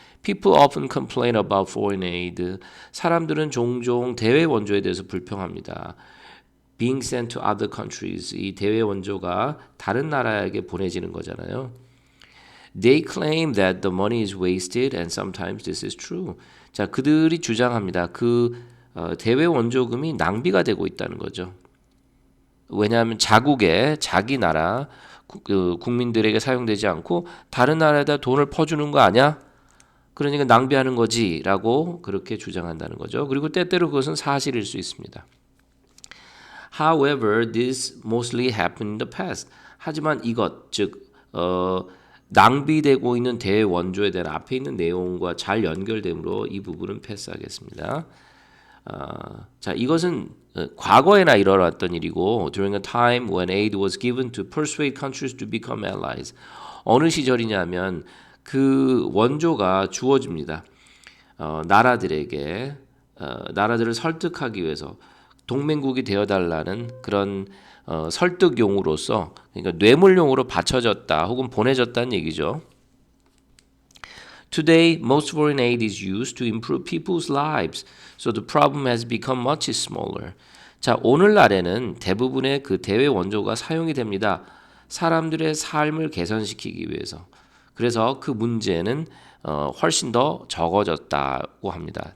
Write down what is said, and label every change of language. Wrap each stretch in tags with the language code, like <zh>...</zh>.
<en>People often complain about foreign aid.</en> <ko>사람들은 종종 대외 원조에 대해서 불평합니다.</ko> <en>Being sent to other countries.</en> <ko>이 대외 원조가 다른 나라에게 보내지는 거잖아요.</ko> <en>They claim that the money is wasted and sometimes this is true.</en> <ko>자, 그들이 주장합니다. 대외 원조금이 낭비가 되고 있다는 거죠. 왜냐하면 자국의 자기 나라 국민들에게 사용되지 않고 다른 나라에다 돈을 퍼주는 거 아니야? 그러니까 낭비하는 거지라고 그렇게 주장한다는 거죠. 그리고 때때로 그것은 사실일 수 있습니다.</ko> <en>However, this mostly happened in the past.</en> <ko>하지만 이것, 즉 낭비되고 있는 대원조에 대한 앞에 있는 내용과 잘 연결되므로 이 부분은 패스하겠습니다. 자, 이것은 과거에나 일어났던 일이고</ko> <en>during a time when aid was given to persuade countries to become allies.</en> <ko>어느 시절이냐면 그 원조가 주어집니다. 나라들에게 나라들을 설득하기 위해서 동맹국이 되어달라는 그런 설득용으로서 그러니까 뇌물용으로 바쳐졌다 혹은 보내졌다는 얘기죠.</ko> <en>Today, most foreign aid is used to improve people's lives, so the problem has become much smaller.</en> <ko>자, 오늘날에는 대부분의 그 대외 원조가 사용이 됩니다. 사람들의 삶을 개선시키기 위해서. 그래서 그 문제는 훨씬 더 적어졌다고 합니다.</ko>